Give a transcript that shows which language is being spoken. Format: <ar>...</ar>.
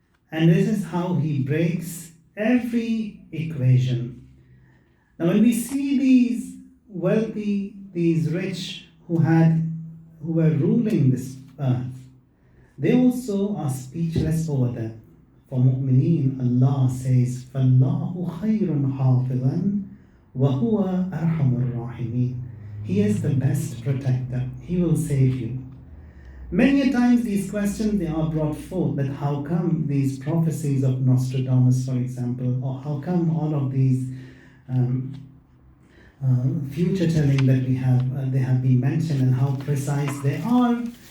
<en>And this is how He breaks every equation. Now when we see these wealthy, these rich who were ruling this earth, they also are speechless over that. For mu'mineen, Allah says,</en> <ar>فَاللَّهُ خَيْرٌ حَافِظًا وَهُوَ أَرْحَمُ الرَّاحِمِينَ.</ar> <en>He is the best protector. He will save you. Many a times these questions, they are brought forth, that how come these prophecies of Nostradamus, for example, or how come all of these future telling that we have, they have been mentioned, and how precise they are.</en>